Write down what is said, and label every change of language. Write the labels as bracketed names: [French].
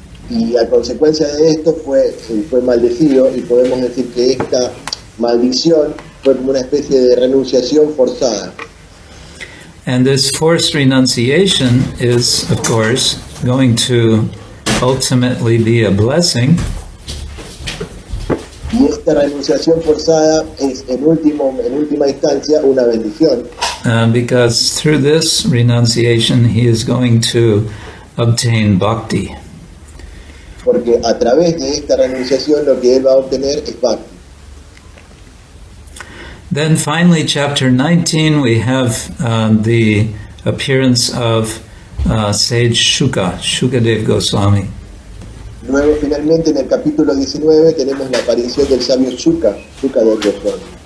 [Spanish] Y a consecuencia de esto fue maldecido, y podemos decir que esta maldición fue como una especie de renunciación forzada. [English] And this forced renunciation is, of course, going to ultimately be a blessing. [Spanish] Y esta renunciación forzada es en última instancia una bendición. [English] Because through this renunciation he is going to obtain bhakti. [Spanish] Porque a través de esta renunciación lo que él va a obtener es bhakti. [English] Then finally, chapter 19, we have the appearance of sage Shukadev Goswami. [Spanish] Luego, finalmente, en el capítulo 19 tenemos la aparición del sabio Shukadev Goswami.